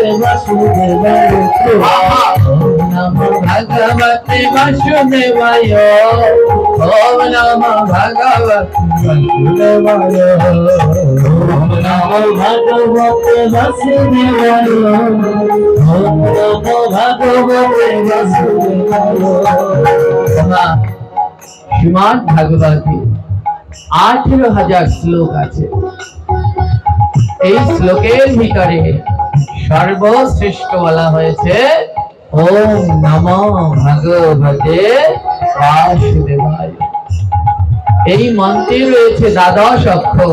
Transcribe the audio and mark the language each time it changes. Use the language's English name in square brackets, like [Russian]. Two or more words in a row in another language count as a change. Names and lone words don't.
[Sanskrit] वासुदेवाय ओम नमो भगवते वासुदेवाय ओम नमो भगवते वासुदेवाय ओम नमो भगवते वासुदेवाय [Bangla] শ্রীমদ্ ভাগবতে 18,000 শ্লোক আছে। এই শ্লোকের ভিতরে সর্বশ্রেষ্ঠ বলা হয়েছে [Sanskrit] ওম নমো ভগবতে বাসুদেবায়। [Bangla] এই মন্ত্রে রয়েছে দ্বাদশ অক্ষর।